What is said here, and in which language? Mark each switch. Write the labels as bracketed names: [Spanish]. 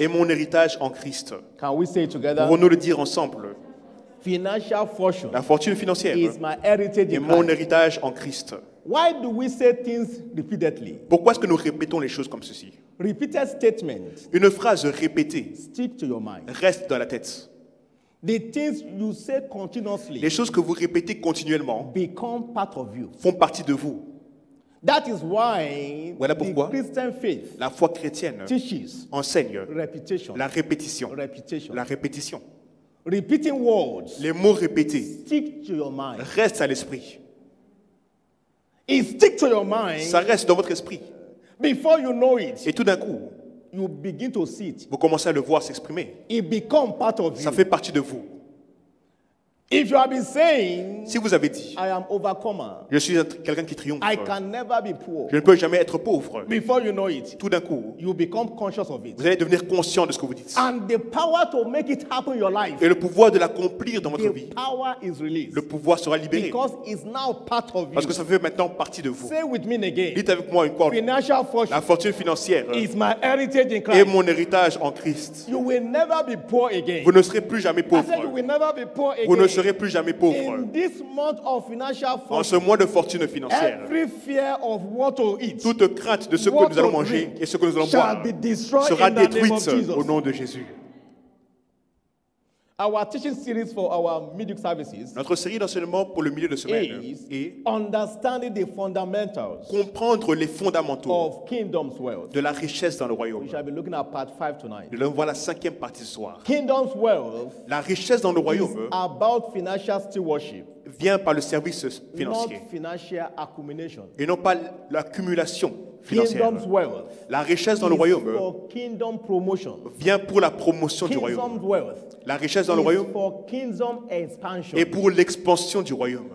[French] et mon héritage en Christ. [English] Can we say it together? [French] Pouvons-nous le dire ensemble? [English] Financial fortune [French] La fortune financière [English] is my heritage [French] et [English] in [French] mon [English] Christ. [French] héritage en Christ. [English] Why do we say things repeatedly? [French] Pourquoi est-ce que nous répétons les choses comme ceci? [English] Repeated statements [French] Une phrase répétée [English] stick to your mind. [French] reste dans la tête. [English] The things you say continuously [French] Les choses que vous répétez continuellement [English] become part of you. [French] font partie de vous. [English] That is why [French] Voilà [English] the [French] pourquoi [English] Christian faith [French] la foi chrétienne [English] teaches [French] enseigne [English] repetition. [French] la répétition. [English] Repetition. [French] La répétition. [English] Repeating words [French] Les mots répétés [English] stick to your mind. [French] restent à l'esprit. [English] It stick to your mind. [French] Ça reste dans votre esprit. [English] Before you know it, [French] Et tout d'un coup, [English] you begin to see it. [French] vous commencez à le voir s'exprimer. [English] It becomes part of [French] Ça [English] you. [French] fait partie de vous. [English] If you have been saying, [French] Si vous avez dit, [English] I am overcomer, [French] je suis quelqu'un qui triomphe, [English] I can never be poor. [French] je ne peux jamais être pauvre. [English] Before you know it, [French] Tout d'un coup, [English] you become conscious of it. [French] vous allez devenir conscient de ce que vous dites. [English] And the power to make it happen in your life, [French] Et le pouvoir de l'accomplir dans votre vie, [English] the power is released. [French] le pouvoir sera libéré. [English] Because it's now part of [French] Parce [English] you. [French] que ça fait maintenant partie de vous. [English] Say with me again. [French] Dites avec moi une fois, [English] Financial fortune [French] la fortune financière [English] is my heritage in [French] est [English] Christ. [French] mon héritage en Christ. [English] You will never be poor again. [French] Vous ne serez plus jamais [English] I said you [French] pauvre. [English] will never be poor [French] Vous ne [English] again. [French] serez plus jamais pauvre. [English] In this month of financial [French] En ce [English] fortune, [French] mois de fortune financière, [English] every fear of what to eat [French] toute crainte de ce que [English] What [French] nous allons [English] to [French] manger [English] drink [French] et ce que nous allons [English] shall [French] boire [English] be destroyed [French] sera [English] in the name of [French] détruite [English] Jesus. [French] au nom de Jésus. [English] Our teaching series for our midweek services [French] Notre série d'enseignement pour le milieu de semaine [English] is [French] est [English] understanding the fundamentals [French] comprendre les fondamentaux [English] of kingdom's wealth. [French] de la richesse dans le royaume. [English] We shall be looking at part 5 tonight. [French] Nous allons voir la cinquième partie ce soir. [English] Kingdom's wealth [French] La richesse dans le [English] is [French] royaume [English] about financial stewardship, [French] vient par le service [English] not [French] financier [English] financial accumulation. [French] et non pas l'accumulation financière. [English] Kingdom's wealth [French] La richesse dans le [English] is [French] royaume [English] for kingdom promotion. [French] vient pour la promotion du [English] Kingdom's [French] royaume. [English] wealth [French] La richesse dans le [English] is [French] royaume [English] for kingdom expansion. [French] est pour l'expansion du royaume.